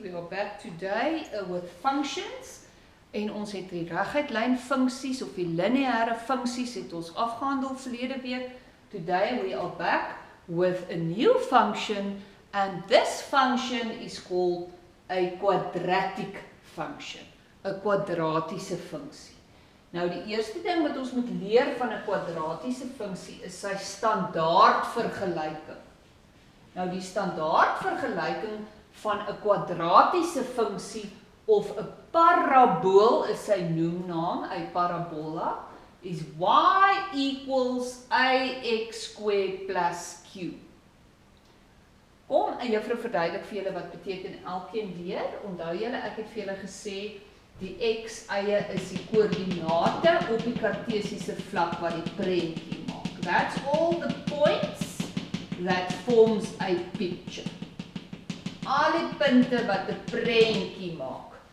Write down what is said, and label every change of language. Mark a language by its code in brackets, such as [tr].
[en] We are back today with functions. [af] En ons het die reguit lyn funksies of die lineêre funksies het ons afgehandel verlede week. [en] Today we are back with a new function, and this function is called a quadratic function, [af] 'n kwadratiese funksie. Nou die eerste ding wat ons moet leer van 'n kwadratiese funksie is sy standaardvergelyking. Nou die standaardvergelyking van 'n kwadratiese funksie of 'n parabool is sy noemnaam, 'n parabola, is [en] y equals ax squared plus q. [af] Kom, en juffrou verduidelik vir julle wat beteken elkeen weer. Onthou julle, ek het vir julle gesê die x-eie is die koördinate op die kartesiese vlak wat die prentjie maak. [en] That's all the points that forms a picture. [af] Al die punte wat 'n prentjie maak.